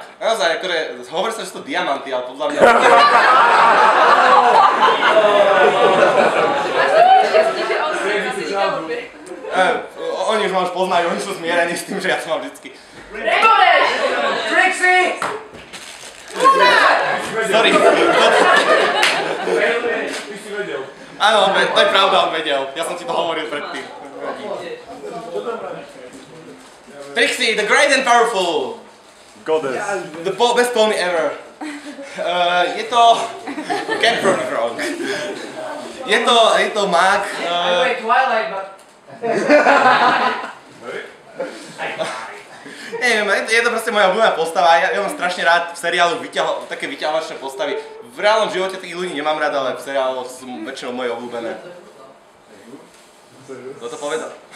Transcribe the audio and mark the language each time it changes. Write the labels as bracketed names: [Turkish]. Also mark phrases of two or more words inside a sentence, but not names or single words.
[Slovak] Naozaj, akože, hovorí sa, že sú to diamanty, ale podľa mňa... Oni už ma už poznajú, oni sú zmierení s tým, že ja som mám vždycky. Trixie! [English] Sorry. [Slovak] Áno, to je pravda, on vedel. Ja som ti to hovoril predtým. [English] Trixie, the great and powerful. Goddess. The best pony ever. [Slovak] Je to... [English] Can't prove it wrong. [Slovak] Je to mag. [English] Twilight, but... [Slovak] Neviem, je to proste moja obľúbená postava. Ja mám strašne rád v seriálu také vyťahovačné postavy. V reálnom živote tých ľudí nemám rád, ale v seriálu sú väčšinou moje obľúbené. Kto to povedal?